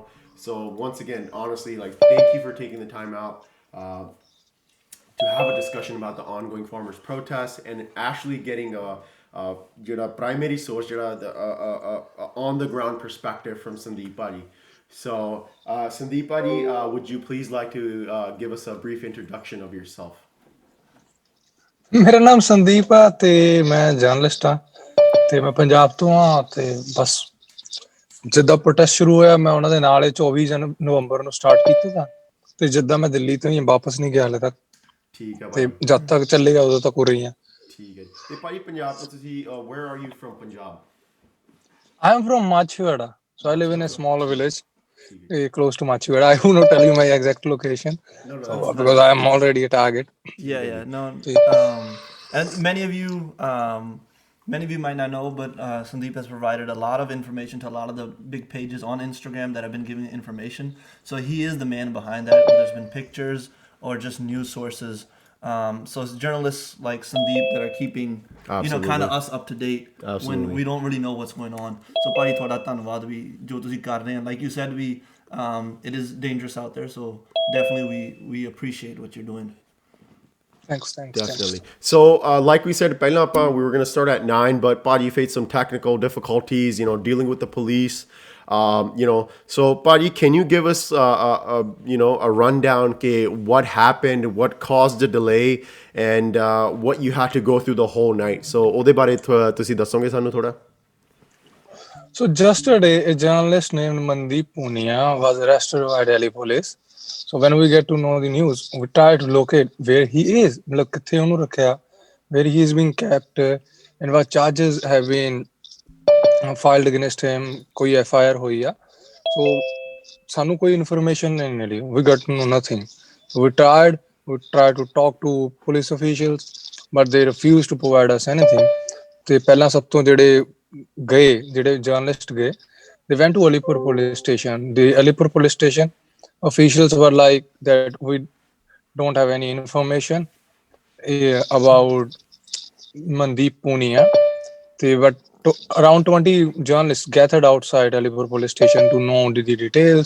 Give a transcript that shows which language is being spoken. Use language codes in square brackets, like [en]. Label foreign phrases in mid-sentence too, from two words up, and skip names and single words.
[en] So once again, honestly, like thank you for taking the time out to have a discussion about the ongoing farmers' protests and actually getting a primary source, the on the ground perspective from Sandeep Badi. So, Sandeep Badi, would you please like to give us a brief introduction of yourself? [pa] ਮੇਰਾ ਨਾਮ ਸੰਦੀਪ ਆ ਤੇ ਮੈਂ ਜਰਨਲਿਸਟ ਆ ਤੇ ਮੈਂ ਪੰਜਾਬ ਤੋਂ ਆ ਤੇ ਬਸ ਜਿੱਦਾਂ ਪ੍ਰੋਟੈਸਟ ਸ਼ੁਰੂ ਹੋਇਆ ਮੈਂ ਉਹਨਾਂ ਦੇ ਨਾਲ ਹੀ 24 ਨਵੰਬਰ ਨੂੰ ਸਟਾਰਟ ਕੀਤਾ था ਤੇ ਜਿੱਦਾਂ ਮੈਂ ਦਿੱਲੀ ਤੋਂ ਹੀ ਵਾਪਸ ਨਹੀਂ ਗਿਆ ਹਲੇ ਤੱਕ ਠੀਕ ਹੈ ਤੇ ਭਾਜੀ। ਜਦ ਤੱਕ ਚੱਲੇਗਾ ਉਦੋਂ ਤੱਕ ਉਰੇ ਹੀ ਆ ਠੀਕ ਹੈ ਜੀ। ਤੇ ਭਾਜੀ ਪੰਜਾਬ ਤੋਂ ਤੁਸੀਂ [en] where are you from Punjab? I am from Machhiwada, so I live in a ਮਾਛੀਵਾੜਾ। small village [pa] ਠੀਕ ਹੈ। [en] close to Machhiwada. I will not tell you my exact location, No, no, so that's Oh, because that's I am fine. already a target. [pa] ਠੀਕ [en] yeah, [pa] ਹੈ [en] yeah. [pa] ਜੀ। [en] No, [pa] ਤੇ [en] and many of you might not know, but Sandeep has provided a lot of information to a lot of the big pages on Instagram that have been giving information. So he is the man behind that. Whether there's been pictures or just news sources. So it's journalists like Sandeep that are keeping, kind Absolutely. of us up to date when Absolutely. we don't really know what's going on. [pa] So ਭਾਈ ਤੁਹਾਡਾ ਧੰਨਵਾਦ ਵੀ ਜੋ ਤੁਸੀਂ ਕਰ ਰਹੇ ਹੋ. [en] Like you said, it is dangerous out there. So definitely we appreciate what you're doing. thanks. Definitely. So, like we said, [pa] ਪਹਿਲਾਂ ਆਪਾਂ [en] we were going to start at 9, but Padi faced some technical difficulties, dealing with the police. So Padi, can you give us, a rundown ke what happened, what caused the delay, and what you had to go through the whole night? So, [pa] ਉਹਦੇ ਬਾਰੇ ਤੁਸੀਂ ਦੱਸੋਗੇ ਸਾਨੂੰ ਥੋੜਾ? [en] So yesterday, a journalist named Mandeep Punia was arrested by Delhi police. So when we get to know the news, we try to locate where he is, [pa] ਮਤਲਬ ਕਿਥੇ ਉਹਨੂੰ ਰੱਖਿਆ, [en] where he is being kept, and what charges have been filed against him, [pa] ਕੋਈ FIR ਹੋਈ ਆ. So ਸਾਨੂੰ ਕੋਈ information ਨਹੀਂ ਮਿਲੀ. [en] We got to know nothing. So we tried to talk to police officials, but they refused to provide us anything. [pa] ਤੇ ਪਹਿਲਾਂ ਸਭ ਤੋਂ ਜਿਹੜੇ ਜਰਨਲਿਸਟ ਗਏ, [en] they went to Alipur police station. The Alipur police station officials were like that we don't have any information about Mandeep Punia. But around 20 journalists gathered outside Alipur police station to know the details.